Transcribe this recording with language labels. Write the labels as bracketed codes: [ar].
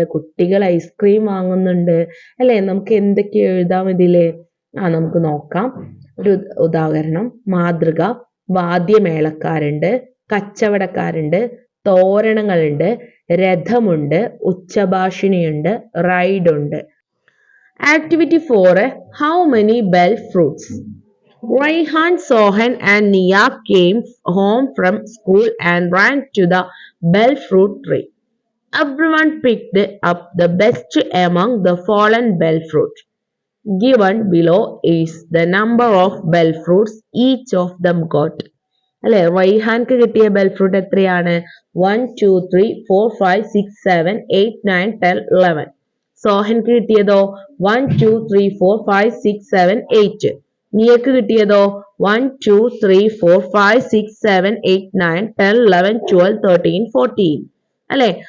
[ml] കുട്ടികൾ ഐസ്ക്രീം വാങ്ങുന്നുണ്ട് അല്ലെ. നമുക്ക് എന്തൊക്കെ എഴുതാം ഇതില്, നമുക്ക് നോക്കാം. ഒരു ഉദാഹരണം, മാതൃക. വാദ്യമേളക്കാരുണ്ട്, കച്ചവടക്കാരുണ്ട്, തോരണങ്ങളുണ്ട്, രഥമുണ്ട്, ഉച്ചഭാഷിണിയുണ്ട്, റൈഡുണ്ട്. [en] Activity 4. How many bell fruits? Raihan, Sohan and Nia came home from school and ran to the bell fruit tree. Everyone picked up the best among the fallen bell fruit. Given below is the number of bell fruits each of them got. [ml] അല്ലെ, റൈഹാൻക്ക് കിട്ടിയ bell fruit എത്രയാണ്, 1 2 3 4 5 6 7 8 9 10 11. സോഹൻക്ക് കിട്ടിയതോ 1 2 3 4 5 6 7 8. നിയക്ക് കിട്ടിയതോ 1 2 3 4 5 6 7 8 9 10 11 12 13 14 അല്ലെ.